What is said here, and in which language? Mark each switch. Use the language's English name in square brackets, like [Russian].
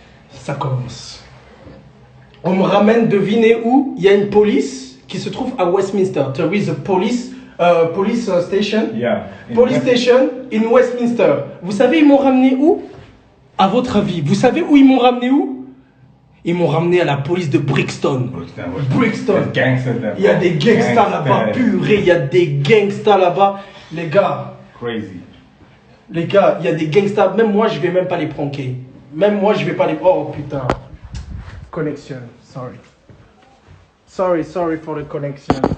[French] Ça commence. On me ramène, devinez où? Il y a une police qui se trouve à Westminster. [English] There is a police station. Yeah. Police station in Westminster. [French] Vous savez, ils m'ont ramené où? À votre avis, vous savez où ils m'ont ramené où? Ils m'ont ramené à la police de Brixton. Brixton. Il y a des gangsters là-bas, purée, il y a des gangsters là-bas. Les gars. [English] Crazy. [French] Les gars, il y a des gangsters. Même moi, je vais même pas les pranker. Même moi, je vais pas les... Oh putain. Connection. [English] Sorry for the connection.